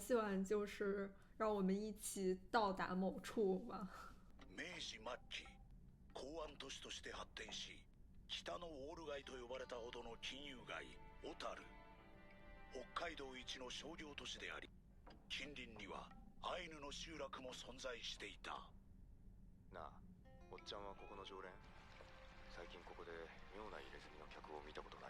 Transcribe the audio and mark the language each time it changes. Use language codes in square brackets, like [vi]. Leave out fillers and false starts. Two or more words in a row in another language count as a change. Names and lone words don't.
[zh] 喜欢，就是让我们一起到達某處吧。 [ja] 明治末期、港湾都市として発展し、北のウォール街と呼ばれたほどの金融街小樽。北海道一の商業都市であり、近隣にはアイヌの集落も存在していた。なあ、おっちゃんはここの常連？最近ここで妙な入れ墨の客を見たことない？